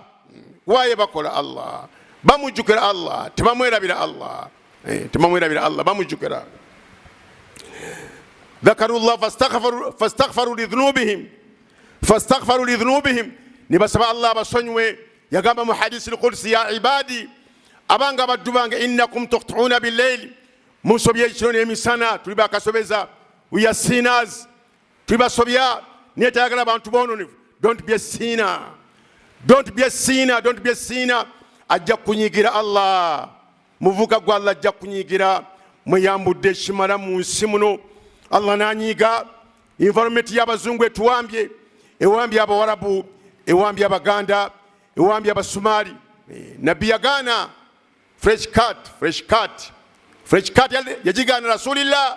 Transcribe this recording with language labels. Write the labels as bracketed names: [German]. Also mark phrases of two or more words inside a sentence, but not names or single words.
[Ganda] Waaye bakola Allah, bamujjukira Allah, tebamwerabira Allah, tebamwerabira Allah, bamujjukira. [Arabic] ذكروا الله فاستغفروا لذنوبهم, [Ganda] ne basaba Allah abasonywe. Yagamba mu hadisi al-qudsi, [Arabic] يا عبادي, [Ganda] abanga abaddu bange, [Arabic] إنكم تخطئون بالليل, [Ganda] munsobya ekiro n'emisana, tuli bakasobeza. [English] We are sinners, [Ganda] tuli basobya, naye tayagala abantu boononefu. [English] Don't be a sinner, don't be a sinner, don't be a sinner. [Ganda] Ajja kunyigira Allah, muvuka gwa Allah ajja kunyigira. Mweyambudde ekimala mu nsi muno, Allah nanyiga. Environment y'abazungu etuwambye, ewambye abawarabu, ewambye abaganda, ewambye abasumali. Nabbi yagaana [English] fresh cut [Ganda] yajigaana Rasulillah.